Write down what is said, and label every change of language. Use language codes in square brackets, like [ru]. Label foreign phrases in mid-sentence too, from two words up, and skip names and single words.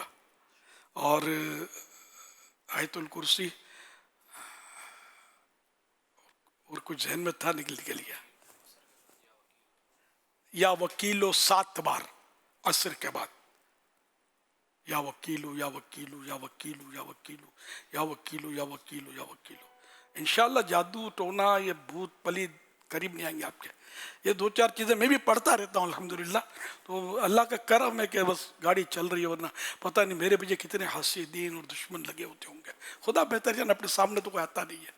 [ur] اور آیت الکرسی اور کچھ ذہن میں تھا نکل گیا. [ar] یا وکیلو [ur] 7 بار عصر کے بعد، [ar] یا وکیلو یا وکیلو [ur] یا وکیلو یا وکیلو یا وکیلو یا وکیلو یا وکیلو. انشاءاللہ جادو ٹونا یہ بھوت پلید قریب نہیں آئیں گے آپ کے. یہ 2-4 چیزیں میں بھی پڑھتا رہتا ہوں الحمدللہ. تو اللہ کا کرم ہے کہ بس گاڑی چل رہی ہے، ورنہ پتہ نہیں میرے پیچھے کتنے حاسدین اور دشمن لگے ہوتے ہوں گے. خدا بہتر جان، اپنے سامنے تو کوئی آتا نہیں ہے.